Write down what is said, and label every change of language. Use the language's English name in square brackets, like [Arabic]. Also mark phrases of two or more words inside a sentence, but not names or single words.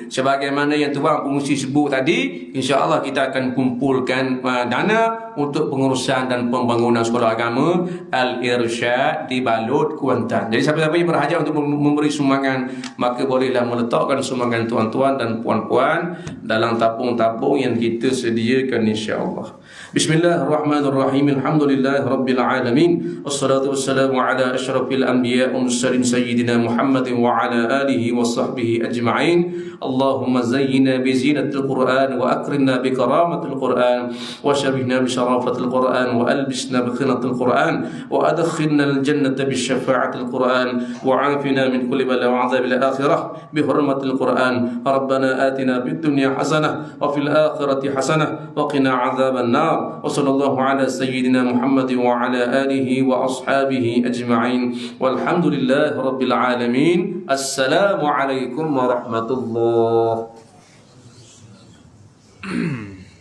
[Malay] Sebagaimana yang tuan pengurusi sebut tadi, insya-Allah kita akan kumpulkan dana untuk pengurusan dan pembangunan sekolah agama Al-Irsyad di Balut, Kuantan. Jadi siapa-siapa yang berhajat untuk memberi sumbangan, maka bolehlah meletakkan sumbangan tuan-tuan dan puan-puan dalam tabung-tabung yang kita sediakan insya-Allah. [Arabic] بسم الله الرحمن الرحيم. الحمد لله رب العالمين. والصلاة والسلام على أشرف الأنبياء والمرسلين سيدنا محمد وعلى آله وصحبه أجمعين. اللهم زينا بزينة القرآن وأكرمنا بكرامة القرآن وشرفنا بشرافة القرآن وألبسنا بخلعة القرآن وأدخلنا الجنة بشفاعة القرآن وعافنا من كل بلاء وعذاب الآخرة بحرمة القرآن. ربنا آتنا في الدنيا حسنة وفي الآخرة حسنة وقنا عذاب النار. وصلى الله على سيدنا محمد وعلى آله وأصحابه أجمعين والحمد لله رب العالمين. السلام عليكم ورحمة الله.